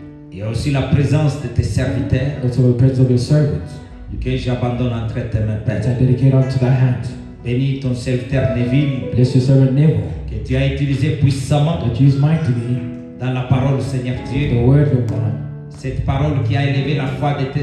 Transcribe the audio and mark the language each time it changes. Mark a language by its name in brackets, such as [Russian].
[French] Il y a aussi la présence de tes serviteurs [English] Also the presence of your servants [French] que j'abandonne entre tes mains, [English] that [French] Père. [English] I dedicate unto thy hands. [French] Bénis ton serviteur Neville, [English] Bless your servant Neville, [French] que tu as utilisé puissamment [English] that you use mightily [French] dans la parole, Seigneur [English] the [French] Dieu. [English] word of God. [French] Cette parole qui a élevé la foi de tes